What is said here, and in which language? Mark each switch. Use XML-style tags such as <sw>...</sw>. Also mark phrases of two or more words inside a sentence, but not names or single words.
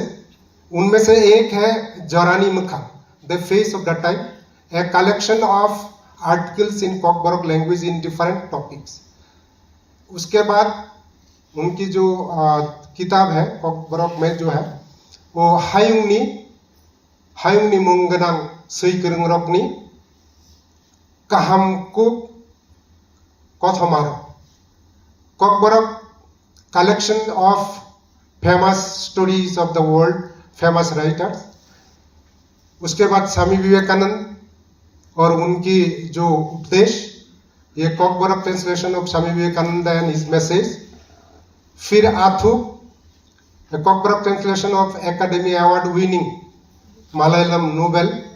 <hi>उनमें से एक है</hi> <en>जोरानी मुखा, The Face of the Time, a collection of articles in Kokborok language in different topics.</en> <hi>उसके बाद उनकी जो किताब है कॉकबरॉक में जो है वो</hi> <trp>हायुंगनी मुंगनांग सैकरंगरॉकनी काहामको कथमारो,</trp> <hi>कॉकबरॉक</hi> <en>collection of famous stories of the world, famous writers.</en> <hi>उसके बाद स्वामी विवेकानंद और उनकी जो उपदेश, ये कॉकबरॉक</hi> <en>translation of Swami Vivekananda and his message. फिर आथु, Kokborok translation of Academy Award winning Malayalam novel.</en>